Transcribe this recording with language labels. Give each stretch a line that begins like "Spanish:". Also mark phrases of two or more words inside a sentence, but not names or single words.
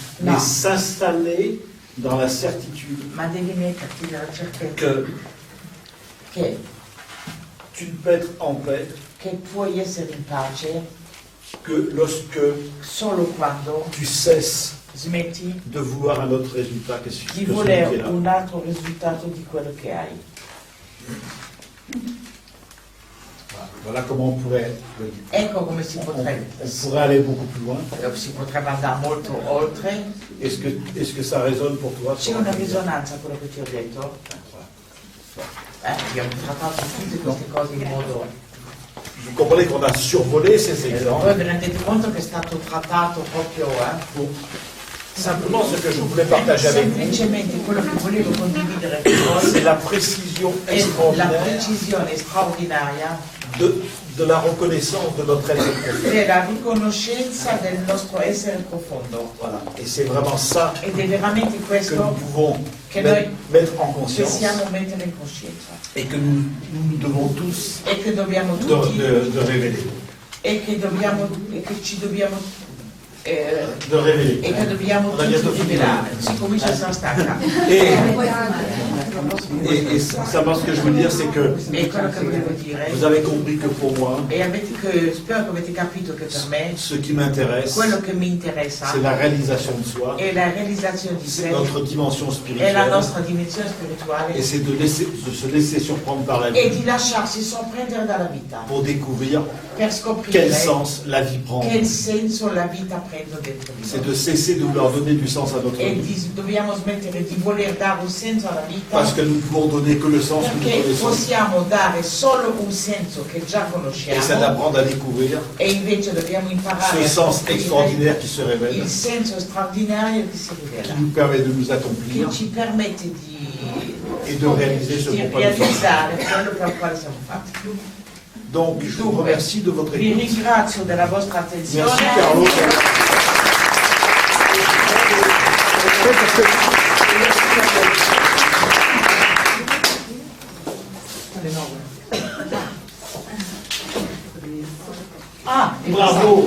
French: Non. mais s'installer dans la certitude
Italian: ma devi metterti nella certezza
French: que tu ne peux être en paix
Italian: che puoi essere in pace
French: que lorsque
Italian: solo quando
French: tu cesses
Italian: smetti
French: de vouloir un autre résultat que celui
Italian: di
French: qui
Italian: volere
French: est là.
Italian: un altro risultato di quello che hai.
French: Voilà comment on pourrait le dire.
Italian: Ecco come si
French: On
Italian: potrebbe
French: pourrait aller beaucoup plus loin.
Italian: andare molto oltre.
French: Est-ce que ça résonne pour toi?
Italian: C'è una risonanza a quello che ti ho detto? Abbiamo trattato tutte queste cose in modo...
French: Vous comprenez qu'on a survolé ces exemples.
Italian: Voi vi rendete conto che è stato trattato proprio...
French: Pour simplement ce que je voulais partager avec vous,
Italian: Semplicemente quello che volevo condividere con voi
French: c'est la précision
Italian: è la
French: extraordinaire
Italian: precisione straordinaria
French: de la reconnaissance de notre être profond.
Italian: della riconoscenza del nostro essere profondo.
French: Voilà. Et c'est vraiment ça
Italian: Ed è veramente
French: que
Italian: questo
French: nous pouvons
Italian: che
French: mettre en
Italian: noi
French: conscience
Italian: possiamo mettere in coscienza
French: et que nous devons tous
Italian: e che dobbiamo tutti
French: de révéler.
Italian: e che ci dobbiamo
French: De révéler.
Italian: e che dobbiamo
French: On a bientôt
Italian: tutti
French: fini.
Italian: rivelare. Si comincia a essere stanca.
French: Et simplement ce que je veux dire, c'est que
Italian: E quello che volevo dire
French: vous avez compris que pour moi,
Italian: spero che avete capito che per me
French: ce qui m'intéresse,
Italian: quello che mi interessa
French: c'est la réalisation de soi,
Italian: è la realizzazione di
French: c'est
Italian: sé,
French: notre dimension
Italian: è la
French: spirituelle,
Italian: nostra dimensione spirituale
French: et c'est de se laisser surprendre par la
Italian: e
French: vie
Italian: di lasciarsi sorprendere dalla vita
French: pour découvrir
Italian: per scoprire
French: quel sens la vie prend.
Italian: che senso la vita prende dentro di
French: C'est
Italian: noi.
French: de cesser de vouloir donner du sens à notre
Italian: E
French: vie,
Italian: dobbiamo smettere di voler dare un senso alla vita
French: parce que nous ne pouvons donner que le sens que nous
Italian: perché
French: connaissons,
Italian: possiamo dare solo un senso che già
French: et c'est
Italian: conosciamo
French: d'apprendre à découvrir
Italian: e invece dobbiamo imparare
French: ce
Italian: a
French: sens
Italian: scoprire
French: extraordinaire qui se révèle,
Italian: il senso straordinario che si
French: qui
Italian: rivela,
French: nous permet de nous
Italian: che
French: accomplir
Italian: ci permette
French: et de réaliser ce
Italian: di
French: pourquoi nous sommes.
Italian: realizzare quello per il quale siamo fatti.
French: Donc, je vous remercie de votre
Italian: Vi
French: écoute.
Italian: ringrazio della vostra attenzione.
French: Merci Carlo. Bravo.